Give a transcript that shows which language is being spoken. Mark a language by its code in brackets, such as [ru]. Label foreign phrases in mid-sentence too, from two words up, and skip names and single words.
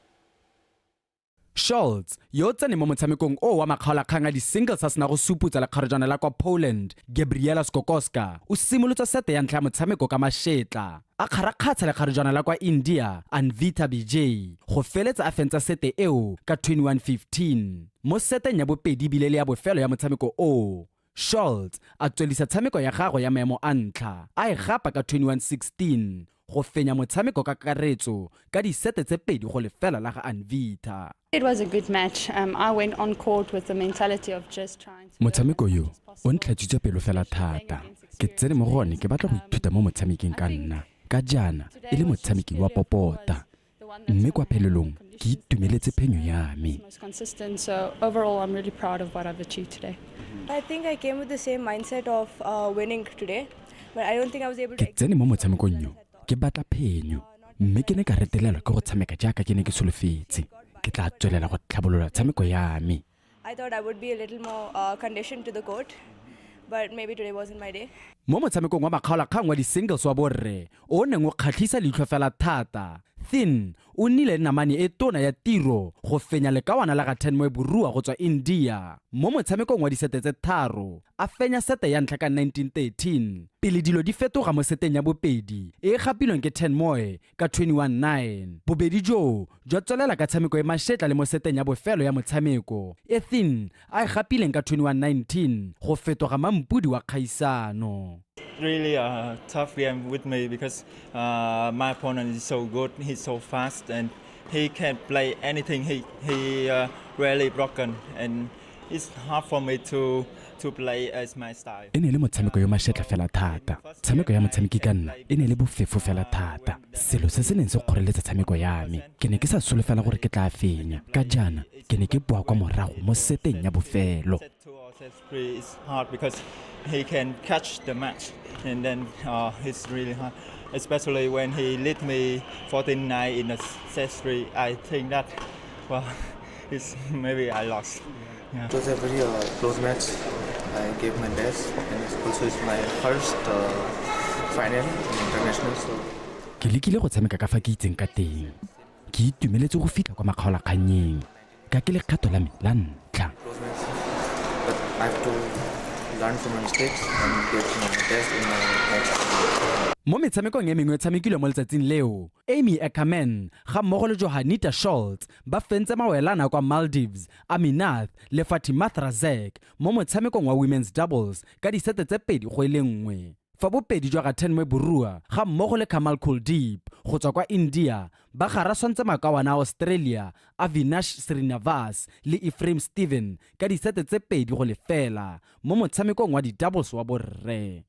[tn] Schultz yo tsene mo motshamekong o wa makgaolakgang a di-singles a sena go suputsa le kgarejana la kwa Poland Gabriela Skokoska o simolotse sete ya ntlha ya motshameko ka mašetla a kgarakgatsha le kgarejana la kwa India Anvita BJ go feletsa a fentsa sete eo ka 21-15 mo seteng ya bobedi bile le ya bofelo ya motshameko o Schultz a tswelisa tshameko ya gagwe ya maemo a ntlha a e gapa ka 21-16 go fenya motshameko ka karetso ka disete tse pedi go lefela la ga Anvita. [en] It was a good match. I went on court with the mentality of just trying to [tn] motshameko yo o ntlhatsitse pelo fela thata ke tsene mo gone ke batla go ithuta mo motshamekeng ka nna ka jana e le motshameki wa popota mme kwa phelelong ke itumeletse phenyo ya me. [en] consistent, so overall I'm really proud of what I've achieved today. I think I came with the same mindset of winning today, but I don't think I was able to. [tn] Ke tsene mo motshamekong yo ke batla phenyo mme ke ne ka retelelwa ke go tshameka jaaka ke ne ke solofetse ke tla tswelela go tlhabolola tshameko ya me. [en] I thought I would be a little more conditioned to the court, but maybe today wasn't my day. [tn] Mo motshamekong wa makgaolakgang wa di-singles wa borre o neng o kgatlhisa leitlho fela thata Thin o nnile namane e tona ya tiro go fenya lekawana la ga Teme burua go tswa India mo motshamekong wa disete tse tharo a fenya sete ya ntlha ka 1913 pele dilo di fetoga mo seteng ya bobedi e gapilweng ke Teme ka 21-9 bobedi jo jwa tswelela ka tshameko e mašetla le mo seteng ya bofelo ya motshameko e Thin a e gapileng ka 21-19 go fetoga mampudi wa kgaisano. [en] Really a tough game with me because my opponent is so good, he's so fast and he can play anything. He really broken and it's hard for me to play as my style. [tn] E ne le motshameko yo mašetla fela thata tshameko ya motshameki ka nna e ne le bofefo fela thata selo se se neng se kgoreletsa tshameko ya me ke ne ke sa solofela gore ke tla fenya ka jana ke ne ke boa kwa morago mo seteng ya bofelo. [en] Set 3 is hard because he can catch the match and then it's really hard, especially when he lead me 14-9 in the set 3. I think that it's maybe I lost. Yeah. It was a very close match. I gave my best and also it's my first final in international. So [tn] ke lekile go tshameka ka fa ke itseng ka teng ke itumeletse go fitla kwa makgaolakganyeng ka ke lekgato la me la ntlha. [en] But I have to learn from my mistakes and get my best in my next. [tn] Mo metshamekong e mengwe tshamekilwe mo letsatsing leo Amy Ackerman ga mmogo le Johanita Schultz ba fentse mawelana kwa Maldives Aminath le Fatima Razek mo motshamekong wa [en] women's doubles [tn] ka disete tse pedi go ile nngwe fa bopedi jwa ga Teme burua ga mmogo le Kamal Kuldeep go tswa kwa India ba gara swantse makawana a Australia Avinash Srinivas le Ephraim Steven ka disete tse pedi go lefela mo motshamekong wa di-doubles wa borre.